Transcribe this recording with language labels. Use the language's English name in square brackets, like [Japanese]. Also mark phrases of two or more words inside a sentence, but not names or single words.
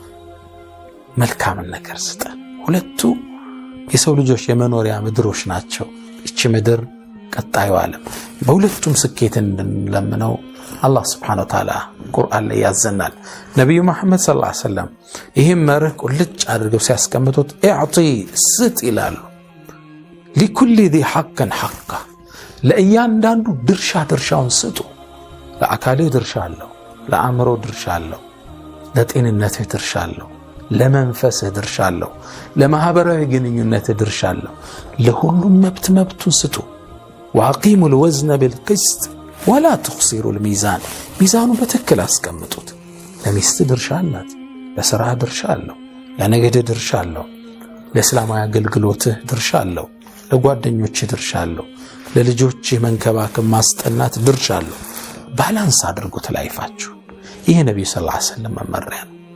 [Amharic] መልካምን ነገር ስጠን። ሁለቱ የሰው ልጆች የመኖሪያ ምድሮች ናቸው። እቺ ምድር ቀጣዩ ዓለም። በሁለቱም ስኬትን እንለምነው አላህ [Arabic] سبحانه وتعالى [Amharic] ቁርአን ላይ ያዘናል። ነብዩ መሐመድ [Arabic] صلى الله عليه وسلم [Amharic] ይሄን መርህ ቁልጭ አድርገው ሲያስቀምጡት እዕጢ ስጥ ይላሉ። [Arabic] لكل ذي حق حقه [Amharic] ለእያንዳንዱ ድርሻውን ስጡ። ለአካልህ ድርሻ አለው፣ ለአእምሮ ድርሻ አለው፣ ለጤንነትህ ድርሻ አለው፣ ለመንፈስህ ድርሻ አለው፣ ለማህበራዊ ግንኙነትህ ድርሻ አለው። ለሁሉም መብቱን ስጡ። [Arabic] وأقيموا الوزن بالقسط ولا تخسروا الميزان [Amharic] ሚዛኑ በትክክል አስቀምጡት። ለሚስት ድርሻ አላት፣ ለሥራ ድርሻ አለው፣ ለነገድ ድርሻ አለው፣ ለእስላማዊ አገልግሎትህ ድርሻ አለው፣ ለጓደኞችህ ድርሻ አለው፣ ለልጆች መንከባከብ ማስጠናት ድርሻ አለው። ባላንስ አድርጉት ላይፋችሁ። ይሄ ነብዩ [Arabic] صلى الله عليه وسلم [Amharic] መመሪያ ነው።